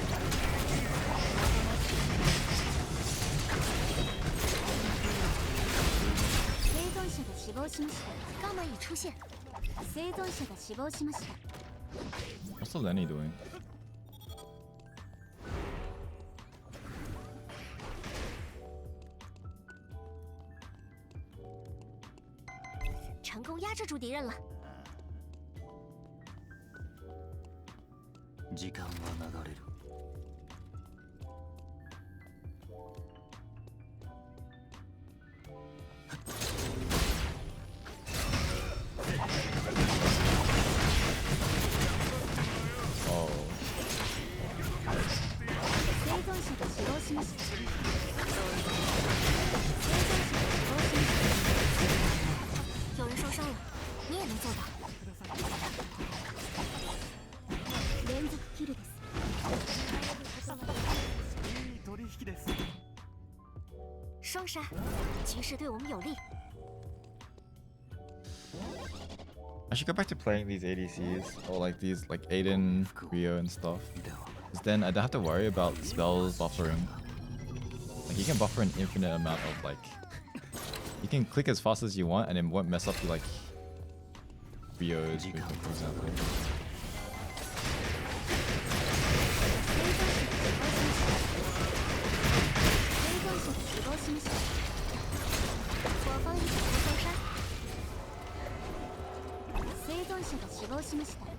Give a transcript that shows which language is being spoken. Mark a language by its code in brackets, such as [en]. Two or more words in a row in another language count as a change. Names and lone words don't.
[ja] 生存者が死亡しました [zh] 伽马已出現 [ja] 生存者が死亡しました [en] What's the Lenny doing? [zh] 成功压制住敌人了 [ja] 時間は流れる [en] Oh. [ja] 生存者が死亡しました生存者が死亡しました [zh] 有人受伤了你也能做到 [ja] 連続キルですいい取引です [zh] 双杀局势对我们有利 [en] I should go back to playing these ADCs or like these like Aiden, Rio and stuff. [ja] では [en] Because then I don't have to worry about spells buffering. Like you can buffer an infinite amount of like you can click as fast as you want and it won't mess up your like Rio's movement, for example. [ja] 生存者が死亡しました。